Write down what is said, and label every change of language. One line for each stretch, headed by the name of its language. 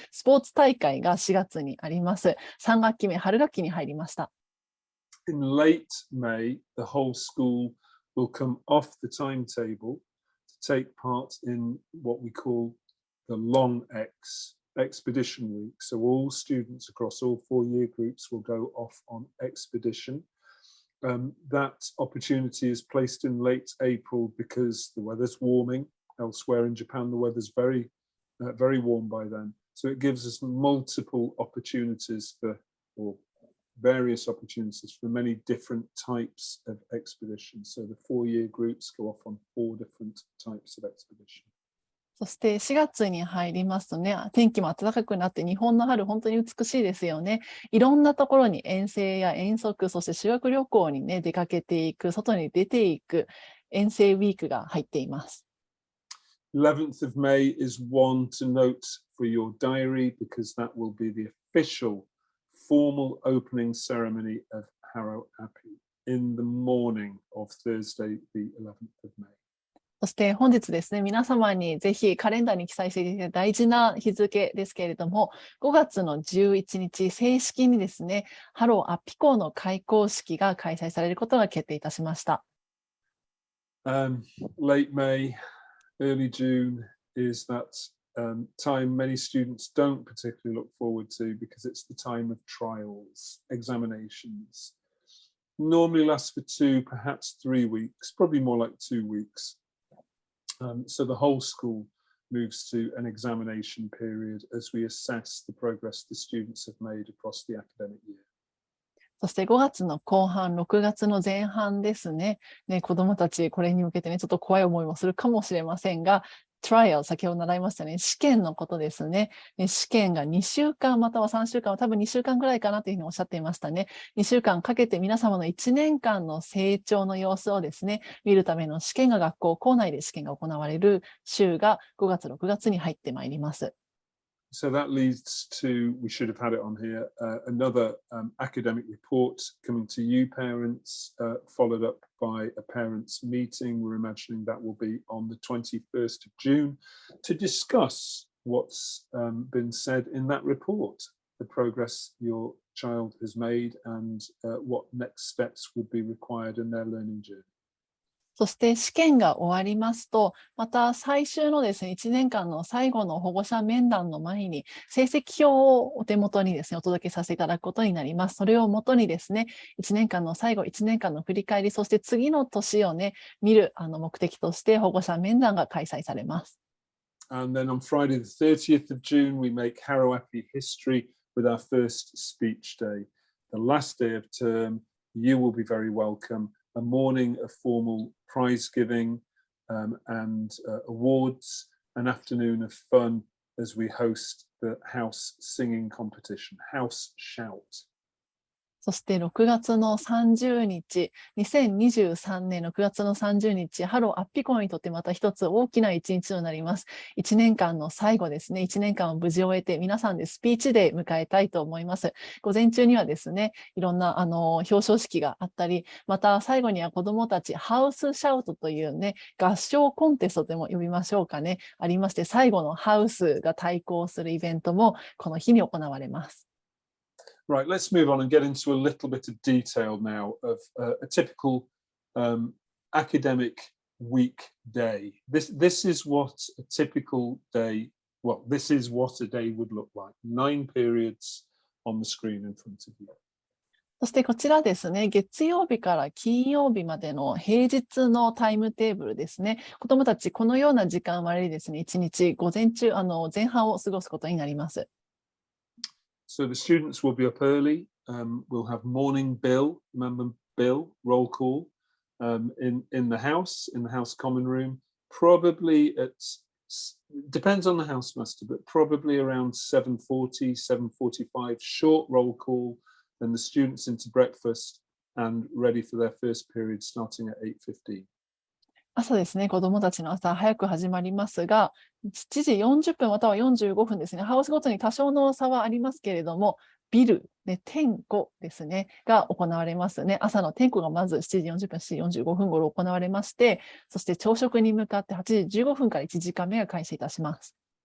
Japanese: スポーツ大会が4月にあります。3学期目、春学期に入りました。
English: In late May, the whole school will come off the timetable take part in what we call the Long Expedition Week. So all students across all 4 year groups will go off on expedition. That opportunity is placed in late April because the weather's warming. Elsewhere in Japan, the weather's very warm by then. So it gives us multiple opportunities or various opportunities for many different types of expeditions. So the 4 year groups go off on 4 different types of expedition.
Japanese: そして4月に入りますとね、天気も暖かくなって日本の春本当に美しいですよね。いろんなところに遠征や遠足、そして修学旅行にね、出かけていく、外に出ていく遠征ウィークが入っています。
English: 11th of May is one to note for your diary because that will be the official formal opening ceremony of Harrow Appi in the morning of Thursday, the 11th of May.
Japanese: そして本日ですね、皆様にぜひカレンダーに記載していた大事な日付ですけれども、5月の11日、正式にですね、ハローアッピ校の開校式が開催されることが決定いたしました。
English: Late May, early June is that time many students don't particularly look forward to because it's the time of trials, examinations. Normally lasts for 2, perhaps 3 weeks, probably more like 2 weeks. So the whole school moves to an examination period as we assess the progress the students have made across the academic year.
Japanese: そして5月の後半、6月の前半ですね。子どもたち、これに向けてね、ちょっと怖い思いもするかもしれませんが、
English: trial、
Japanese: 先ほど習いましたね、試験のことですね。試験が2週間または3週間、多分2週間ぐらいかなというふうにおっしゃっていましたね。 2週間かけて皆様の1年間の成長の様子をですね、見るための試験が学校、校内で試験が行われる週が5月、6月に入ってまいります。
English: So that leads to, we should have had it on here, another academic report coming to you parents, followed up by a parents' meeting. We're imagining that will be on the 21st of June to discuss what's been said in that report, the progress your child has made and what next steps would be required in their learning journey.
Japanese: そして試験が終わりますと、また最終のですね、1年間の最後の保護者面談の前に、成績表をお手元にですね、お届けさせていただくことになります。それをもとにですね、1年間の最後、1年間の振り返り、そして次の年をね、見る目的として保護者面談が開催されます。
English: And then on Friday the 30th of June, we make Harrow Appi history with our first speech day. The last day of term, you will be very welcome. A morning of formal prize giving and awards, an afternoon of fun as we host the house singing competition, House Shout.
Japanese: そして6月の30日、2023年6月の30日、ハローアッピ校にとってまた一つ大きな一日となります。 1年間の最後ですね、1年間を無事終えて皆さんでスピーチデー迎えたいと思います。午前中にはですね、いろんな表彰式があったり、また最後には子どもたちハウスシャウトというね、合唱コンテストでも呼びましょうかね、ありまして、最後のハウスが対抗するイベントもこの日に行われます。
English: Right, let's move on and get into a little bit of detail now of a typical academic week day. This is what a typical day, well, this is what a day would look like. 9 periods on the screen in front of you.
Japanese: そしてこちらですね、月曜日から金曜日までの平日のタイムテーブルですね。子どもたち、このような時間割ですね、1日午前中、前半を過ごすことになります。
English: So the students will be up early. We'll have morning bill, remember bill, roll call in the house common room. Probably depends on the housemaster, but probably around 7:40, 7:45, short roll call, then the students into breakfast and ready for their first period starting at 8:15.
Japanese: 朝ですね、子どもたちの朝早く始まりますが、7時40分または45分ですね、ハウスごとに多少の差はありますけれども、ビル、点呼ですね、が行われますね。朝の点呼がまず7時40分、7時45分頃行われまして、そして朝食に向かって8時15分から1時間目が開始いたします。